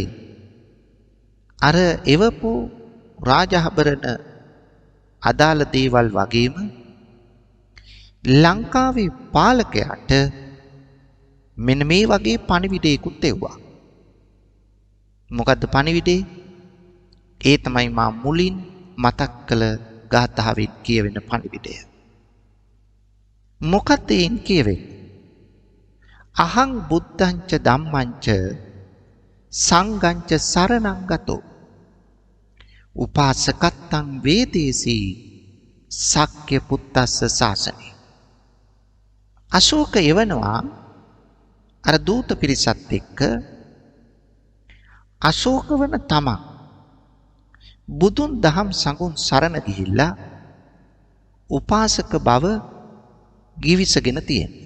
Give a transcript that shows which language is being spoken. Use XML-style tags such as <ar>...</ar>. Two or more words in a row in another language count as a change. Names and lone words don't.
<si>අර එවපු රාජාභරණ අදාළ දේවල් වගේම ලංකාවේ පාලකයාට මෙන්න මේ වගේ පණිවිඩයකුත් එව්වා. මොකද්ද පණිවිඩේ? ඒ තමයි මා මුලින් මතක් කළ ගාථාවෙන් කියවෙන පණිවිඩය. මොකද්ද එයින් කියවෙන්නේ?</si> <pi>අහං බුද්ධං ච ධම්මං ච සංඝං ච සරණං ගතෝ උපාසකත්තං වේදේසි සක්්‍ය පුත්තස්ස ශාසනේ.</pi> <si>අශෝක එවනවා අර දූත පිරිසත් එක්ක අශෝක වන තමන් බුදුන් දහම් සංඝුන් සරණ ගිහිල්ලා උපාසක බව ගිවිසගෙන තියෙනවා.</si>